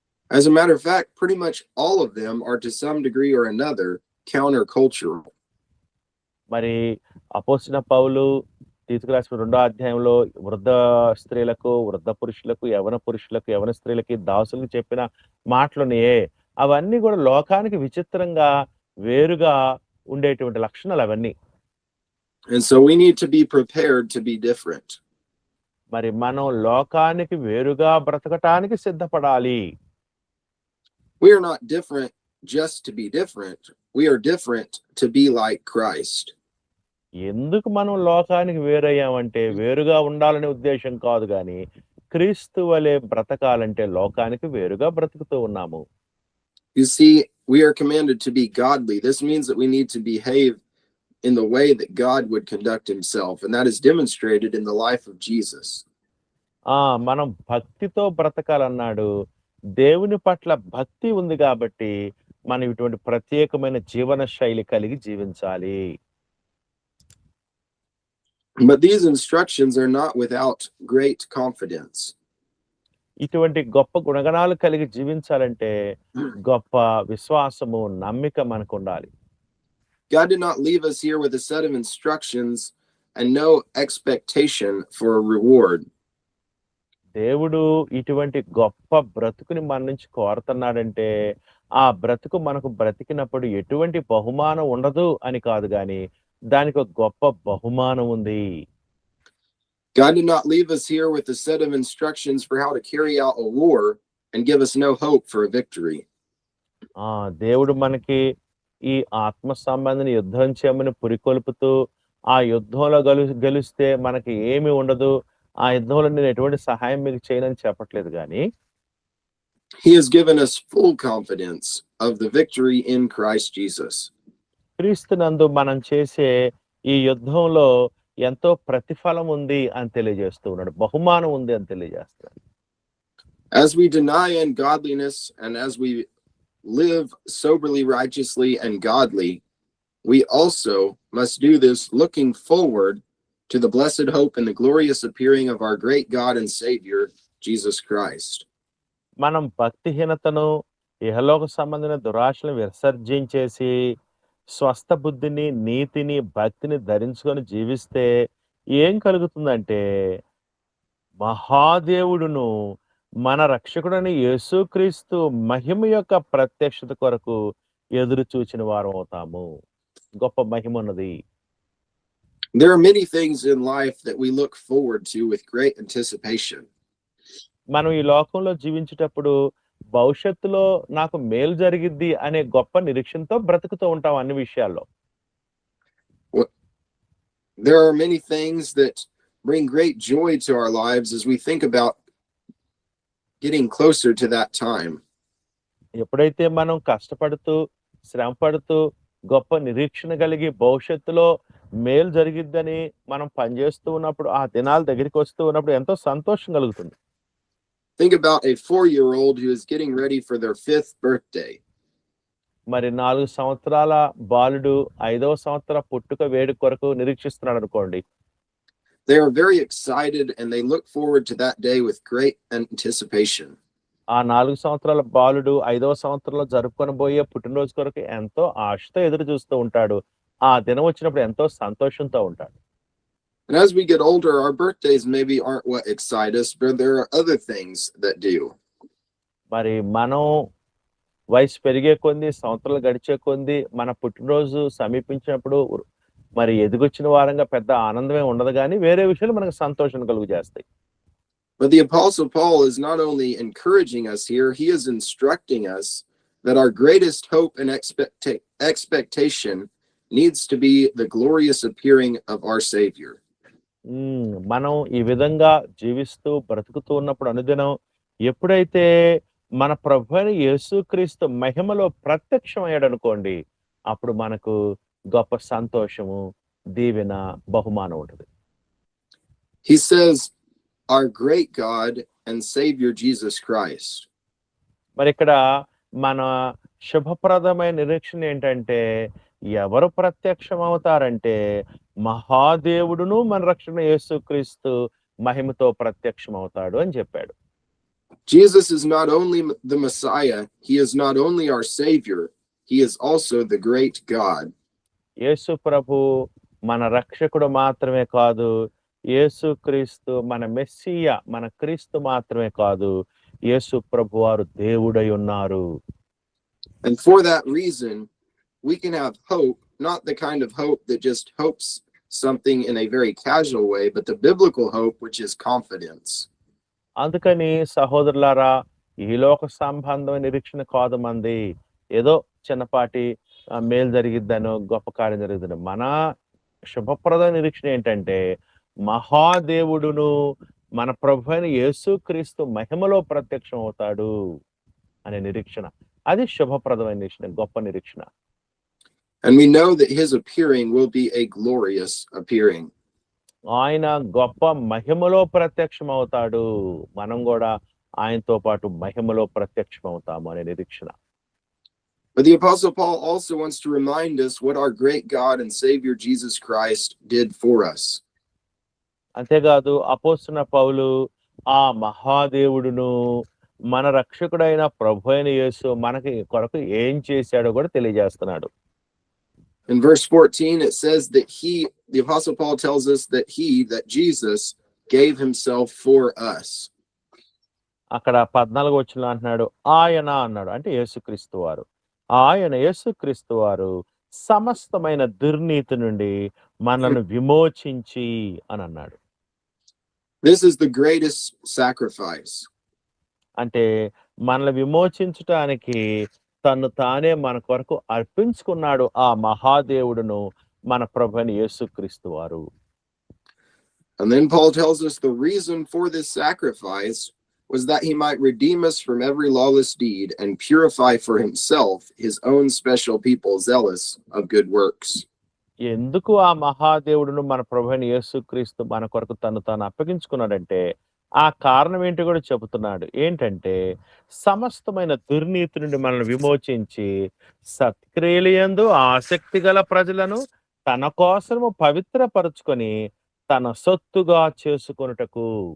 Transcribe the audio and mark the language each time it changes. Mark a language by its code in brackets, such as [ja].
[en] As a matter of fact, pretty much all of them are to some degree or another countercultural. [te] మరి అపోస్తలుడైన పౌలు తీతుకు రాసిన 2వ అధ్యాయంలో వృద్ధ స్త్రీలకు, వృద్ధ పురుషులకు, యవన పురుషులకు, యవన స్త్రీలకి, దాసులకు చెప్పిన మాటలున్నాయే, అవన్నీ కూడా లోకానికి విచిత్రంగా వేరుగా ఉండేటువంటి లక్షణాలు అవన్నీ. [en] And so we need to be prepared to be different. [te] మరి మనం లోకానికి వేరుగా బ్రతకటానికి సిద్ధపడాలి. [en] We are not different just to be different. We are different to be like Christ. [te] ఎందుకు మనం లోకానికి వేరయ్యామంటే వేరుగా ఉండాలనే ఉద్దేశం కాదు, కానీ క్రీస్తు వలె బ్రతకాలంటే లోకానికి వేరుగా బ్రతుకుతూ ఉన్నాము. [en] You see, we are commanded to be godly. This means that we need to behave in the way that God would conduct himself, and that is demonstrated in the life of Jesus. [te] మనం భక్తితో బ్రతకాలన్నాడు. దేవుని పట్ల భక్తి ఉంది కాబట్టి మనం ఇటువంటి ప్రత్యేకమైన జీవన శైలి కలిగి జీవించాలి. [en] But these instructions are not without great confidence. [te] ఇటువంటి గొప్ప గుణగణాలు కలిగి జీవించాలంటే గొప్ప విశ్వాసము, నమ్మిక మనకు ఉండాలి. [en] God did not leave us here with a set of instructions and no expectation for a reward. [te] దేవుడు ఇటువంటి గొప్ప బ్రతుకుని మన నుంచి కోరుతున్నాడంటే ఆ బ్రతుకు మనకు బ్రతికినప్పుడు ఎటువంటి బహుమానం ఉండదు అని కాదు గాని దానికి ఒక గొప్ప బహుమానం ఉంది. [en] God did not leave us here with a set of instructions for how to carry out a war and give us no hope for a victory. [te] దేవుడు మనకి ఈ ఆత్మ సంబంధిని యుద్ధం చేయమని పురికొల్పుతూ ఆ యుద్ధంలో గెలిస్తే మనకి ఏమి ఉండదు, ఆ యుద్ధంలో నేను ఎటువంటి సహాయం మీకు చేయనని చెప్పట్లేదు కానీ [en] He has given us full confidence of the victory in Christ Jesus. [te] క్రీస్తునందు మనం చేసే ఈ యుద్ధంలో ఎంతో ప్రతిఫలం ఉంది అని తెలియజేస్తూ ఉన్నాడు, బహుమానం ఉంది అని తెలియజేస్తున్నాడు. [en] As we deny ungodliness and as we live soberly, righteously, and godly, we also must do this looking forward to the blessed hope and the glorious appearing of our great God and Savior, Jesus Christ. [te] మనం భక్తిహీనతను, ఇహలోక సంబంధమైన దురాశలను విసర్జించేసి స్వస్థ బుద్ధిని, నీతిని, భక్తిని ధరించుకొని జీవిస్తే ఏం కలుగుతుందంటే మహాదేవుడును మన రక్షకుడని యేసుక్రీస్తు మహిమ యొక్క ప్రత్యక్షత కొరకు ఎదురు చూచిన వారం అవుతాము. గొప్ప మహిమ ఉన్నది. [en] There are many things in life that we look forward to with great anticipation. [te] మనం ఈ లోకంలో జీవించేటప్పుడు భవిష్యత్తులో నాకు మేలు జరిగిద్ది అనే గొప్ప నిరీక్షణతో బ్రతుకుతూ ఉంటాం అన్ని విషయాల్లో. [en] There are many things that bring great joy to our lives as we think about getting closer to that time. [te] ఎప్పుడైతే మనం కష్టపడుతూ శ్రమ పడుతూ గొప్ప నిరీక్షణ కలిగి భవిష్యత్తులో మేలు జరిగిద్దని మనం పనిచేస్తూ ఉన్నప్పుడు ఆ దినాల దగ్గరికి వస్తూ ఉన్నప్పుడు ఎంతో సంతోషం కలుగుతుంది. [en] Think about a 4-year-old who is getting ready for their 5th birthday. [te] మరి 4 సంవత్సరాల బాలుడు 5వ సంవత్సర పుట్టుక వేడుక కొరకు నిరీక్షిస్తున్నాడు అనుకోండి. [en] They are very excited and they look forward to that day with great anticipation. [te] ఆ 4 సంవత్సరాల బాలుడు 5వ సంవత్సరంలో జరుపుకొనబోయే పుట్టినరోజు కొరకు ఎంతో ఆశతో ఎదురు చూస్తూ ఉంటాడు. ఆ దినం వచ్చినప్పుడు ఎంతో సంతోషంతో ఉంటాడు. [en] And as we get older, our birthdays maybe aren't what excite us, but there are other things that do. [te] మరి మనం వయసు పెరిగే కొద్దీ, సంవత్సరాలు గడిచే కొద్దీ మన పుట్టినరోజు సమీపించినప్పుడు మరి ఎదిగొచ్చిన వారంగా పెద్ద ఆనందమే ఉండదు కానీ వేరే విషయాలు మనకు సంతోషం కలుగు చేస్తాయి. [en] But the Apostle Paul is not only encouraging us here, he is instructing us that our greatest hope and expectation needs to be the glorious appearing of our Savior. [te] మనం ఈ విధంగా జీవిస్తూ బ్రతుకుతూ ఉన్నప్పుడు అనుదినం ఎప్పుడైతే మన ప్రభువైన యేసుక్రీస్తు మహిమలో ప్రత్యక్షమయ్యాడు అనుకోండి, అప్పుడు మనకు గొప్ప సంతోషము, దీవెన, బహుమానం ఉంటుంది. [en] He says, our great God and Savior Jesus Christ. [te] మరి ఇక్కడ మన శుభప్రదమైన నిరీక్షణ ఏంటంటే ఎవరు ప్రత్యక్షం అవుతారంటే మహాదేవుడును మన రక్షణ యేసుక్రీస్తు మహిమతో ప్రత్యక్షం అవుతాడు అని చెప్పాడు. [en] Jesus is not only the Messiah, he is not only our Savior, he is also the great God. [te] యేసు ప్రభు మన రక్షకుడు మాత్రమే కాదు, యేసుక్రీస్తు మన మెస్సియా, మన క్రీస్తు మాత్రమే కాదు, యేసు ప్రభు వారు దేవుడై ఉన్నారు. [en] And for that reason, we can have hope, not the kind of hope that just hopes something in a very casual way, but the biblical hope, which is confidence. [te] అందుకని సహోదరులారా, ఈ లోక సంబంధమైన నిరీక్షణ కాదు మంది, ఏదో చిన్నపాటి మేలు జరిగిద్దనో గొప్ప కార్యం జరిగిద్దనో. మన శుభప్రద నిరీక్షణ ఏంటంటే మహాదేవుడును మన ప్రభు అయిన యేసుక్రీస్తు మహిమలో ప్రత్యక్షం అవుతాడు అనే నిరీక్షణ. అది శుభప్రదమైన నిరీక్షణ, గొప్ప నిరీక్షణ. [en] And we know that his appearing will be a glorious appearing. [te] ఆయన గొప్ప మహిమలో ప్రత్యక్షం అవుతాడు, మనం కూడా ఆయనతో పాటు మహిమలో ప్రత్యక్షం అవుతాము అనే నిరీక్షణ. [en] But the Apostle Paul also wants to remind us what our great God and Savior Jesus Christ did for us. [te] అంతేకాదు అపోస్తలుడైన పౌలు ఆ మహాదేవుడును మన రక్షకుడైన ప్రభు అయిన యేసు మనకి కొరకు ఏం చేశాడో కూడా తెలియజేస్తున్నాడు. [en] In verse 14, it says that the Apostle Paul tells us that Jesus gave himself for us. [te] అక్కడ 14వ వచనంలో అంటున్నాడు ఆయన అన్నాడు, అంటే యేసుక్రీస్తు వారు. ఆయన యేసుక్రీస్తు వారు సమస్తమైన దుర్నీతి నుండి మనల్ని విమోచించి అని అన్నాడు. [en] This is the greatest sacrifice. [te] అంటే మనల్ని విమోచించటానికి తను తానే మన కొరకు అర్పించుకున్నాడు ఆ మహాదేవుడును, మన ప్రభువైన యేసుక్రీస్తు వారు. [en] And then Paul tells us the reason for this sacrifice was that he might redeem us from every lawless deed and purify for himself his own special people zealous of good works. [te] ఎందుకు ఆ మహాదేవుడును మన ప్రభువైన యేసుక్రీస్తు మన కొరకు తను తాను అప్పగించుకున్నాడంటే ఆ కారణం ఏంటో కూడా చెబుతున్నాడు. ఏంటంటే సమస్తమైన దుర్నీతి నుండి మనల్ని విమోచించి సత్క్రియలయందు ఆసక్తి గల ప్రజలను తన కోసము పవిత్రపరుచుకొని తన సొత్తుగా చేసుకొనుటకు.